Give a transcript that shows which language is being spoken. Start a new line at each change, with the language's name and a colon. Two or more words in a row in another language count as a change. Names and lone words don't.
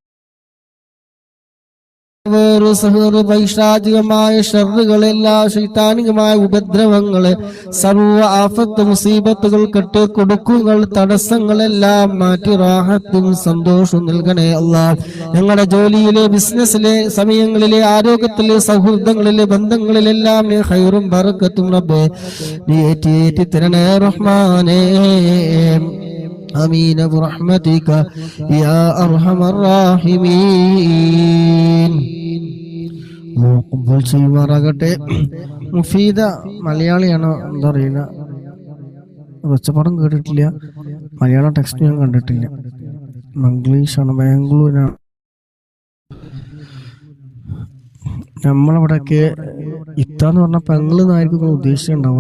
Malayalam: പൈശാചികമായ ഷർറുകളെല്ലാ ശൈത്താനികമായ ഉപദ്രവങ്ങള് സർവ്വ ആഫത്ത് മുസീബത്തുകൾ കെട്ടിക്കൊടുക്കുകൾ തടസ്സങ്ങളെല്ലാം മാറ്റി റാഹത്തും സന്തോഷവും നൽകണേ അല്ലാഹ്. ഞങ്ങളുടെ ജോലിയിലെ ബിസിനസ്സിലെ സമയങ്ങളിലെ ആരോഗ്യത്തിലെ സൗഹൃദങ്ങളിലെ ബന്ധങ്ങളിലെല്ലാം നീ ഖൈറും ബറക്കത്തും റബ്ബേ നീ ഏറ്റി തരണേ റഹ്മാനേ.
Arabic: آمين برحمتك يا أرحم الراحمين.
Malayalam: ചെയ്യുമാറാകട്ടെ. മുഫീദ മലയാളിയാണോ എന്താ അറിയില്ല, ഒച്ചപ്പാടും കേട്ടിട്ടില്ല, മലയാളം ടെക്സ്റ്റ് ഞാൻ കണ്ടിട്ടില്ല, ഇംഗ്ലീഷാണ്, ബാംഗ്ലൂരാണ്. നമ്മളവിടെയൊക്കെ ഇത്താന്ന് പറഞ്ഞ പെങ്ങളെന്നായിരിക്കും നിങ്ങൾ ഉദ്ദേശിച്ചിട്ടുണ്ടാവുക.